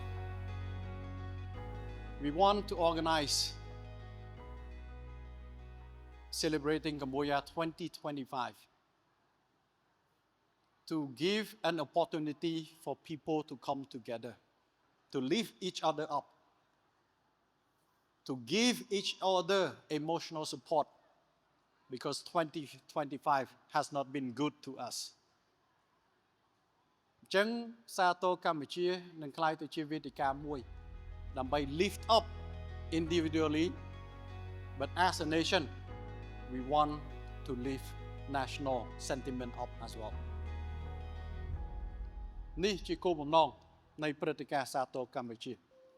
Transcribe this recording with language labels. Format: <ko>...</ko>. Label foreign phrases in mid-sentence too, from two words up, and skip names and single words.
<en>We want to organize celebrating Cambodia 2025 to give an opportunity for people to come together to lift each other up to give each other emotional support because 2025 has not been good to us</en> <km>អញ្ចឹងសាទរកម្ពុជានឹងក្លាយទៅជាវេទិកាមួយដើម្បី</km> <en>lift up individually but as a nation we want to lift national sentiment up as well</en> <km>នេះជាគោលបំណងនៃព្រឹត្តិការណ៍សាទរកម្ពុជា</km>